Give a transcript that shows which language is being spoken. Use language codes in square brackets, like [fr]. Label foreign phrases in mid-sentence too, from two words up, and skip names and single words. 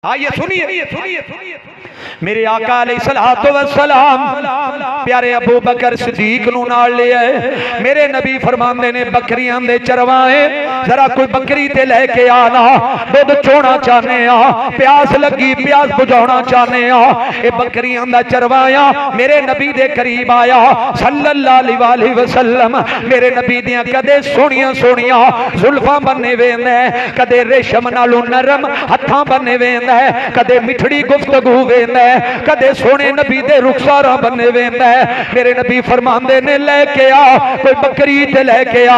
[pa] آئیے سنیے میرے آقا [ar] عليه الصلاة والسلام [pa] پیارے ابو بکر صدیق نوں نال لے آئے. میرے نبی فرماندے نے بکریاں دے چرواہے ذرا کوئی بکری تے لے کے آنا، دودھ چونا چاہنے آں، پیاس لگی پیاس بجھانا چاہنے آں. ایہہ بکریاں دا چرواہا میرے نبی دے قریب آیا [ar] صلى الله عليه وسلم. [pa] میرے نبی دیاں کدے سوہنیاں سوہنیاں زلفاں بنے ویندا ہے، کدے ریشم نالوں نرم ہتھاں بنے ویندا ہے، کدے مٹھڑی گفتگو ویندا ہے، کدے سونے نبی دے رخسارا بنے ویندا ہے. میرے نبی فرماندے نے لے کے آ کوئی بکری تے لے کے آ.